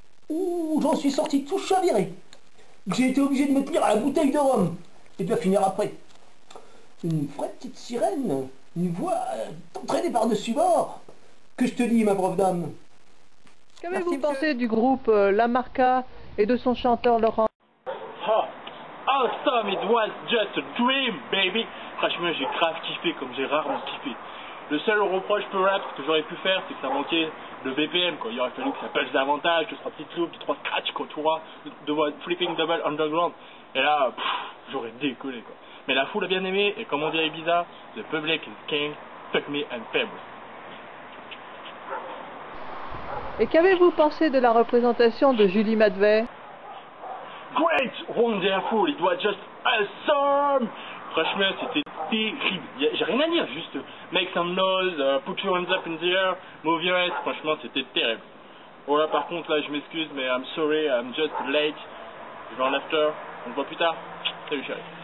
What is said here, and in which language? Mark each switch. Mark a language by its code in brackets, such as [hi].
[fr] Ouh, j'en suis sorti tout chaviré. J'ai été obligé de me tenir à la bouteille de rhum. Et de la finir après. Une vraie petite sirène. Une voix entraînée par-dessus bord. Que je te dis, ma pauvre dame. Qu'avez-vous pensé du groupe La Marca et de son chanteur Laurent? [en] Oh, awesome, it was just a dream, baby. [fr] Franchement, j'ai grave kiffé comme j'ai rarement kiffé. Le seul reproche peu rap que j'aurais pu faire, c'est que ça manquait de BPM, quoi. Il aurait fallu que ça pèse davantage, 2-3 petites loops, 2-3 scratchs, quoi, tu vois, de flipping double underground. Et là, j'aurais décollé, quoi. Mais la foule a bien aimé, et comme on dirait Ibiza, [en] the public is king, fuck me and pay me. [fr] Et qu'avez-vous pensé de la représentation de Julie Madvet? [en] Great, wonderful, it was just awesome. [fr] Franchement, c'était terrible. J'ai rien à dire, juste [en] make some noise, put your hands up in the air, move your head. [fr] Franchement, c'était terrible. Voilà, par contre, là, je m'excuse, mais [en] I'm sorry, I'm just late. [fr] Je vais en after. On se voit plus tard. Salut, chérie.